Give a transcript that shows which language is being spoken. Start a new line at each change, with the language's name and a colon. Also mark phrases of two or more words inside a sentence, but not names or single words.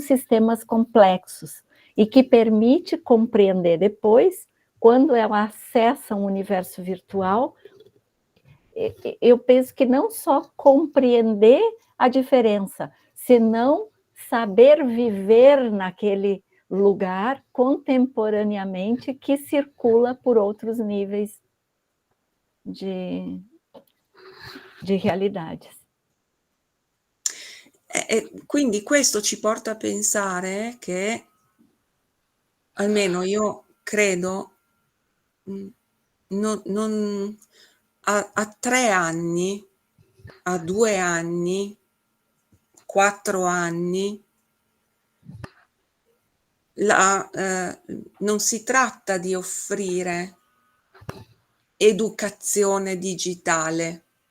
Portuguese: sistemas complexos e que permite compreender depois, quando ela acessa um universo virtual, eu penso que não só compreender a diferença, senão saber viver naquele lugar contemporaneamente que circula por outros níveis de realidades.
Italian: Quindi questo ci porta a pensare che, almeno io credo, a 3 anni, a 2 anni, 4 anni, non si tratta di offrire educazione digitale,